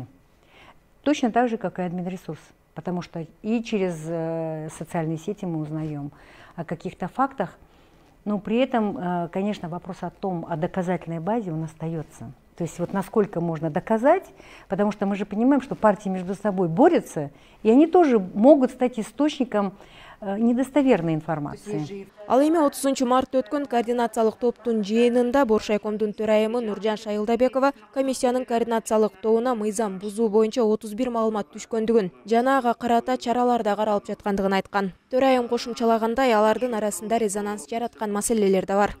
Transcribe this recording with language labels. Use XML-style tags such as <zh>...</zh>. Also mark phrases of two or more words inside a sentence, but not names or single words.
<ru>Точно так же, как и админресурс. Потому что и через социальные сети мы узнаем о каких-то фактах, но при этом, конечно, вопрос о доказательной базе он остается. То есть вот насколько можно доказать, потому что мы же понимаем, что партии между собой борются, и они тоже могут стать источником недостоверной информации.</ru> <ky>Ал эми 30 мартта өткөн координациялык топтун жыйынында Боршайкомдун төрайымы Нуржан Шайылдабекова комиссиянын координациялык тобуна мыйзам бузуу боюнча 31 маалымат түшкөндүгүн жана ага карата чаралар да каралып жаткандыгын айткан. Төрайым кошумчалагандай, алардын арасында резонанс жараткан маселелер да бар.</ky>